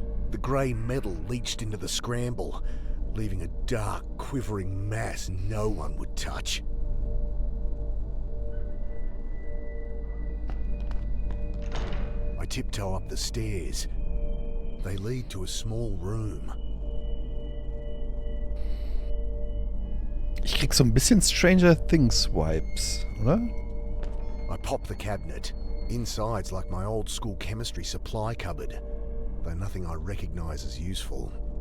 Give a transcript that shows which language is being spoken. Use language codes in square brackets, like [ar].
[en] The grey metal leached into the scramble, leaving a dark, quivering mass no one would touch. I tiptoe up the stairs. They lead to a small room. [de] Ich krieg so ein bisschen Stranger Things Vibes, oder? [en] I pop the cabinet. Inside's like my old school chemistry supply cupboard, though nothing I recognise as useful.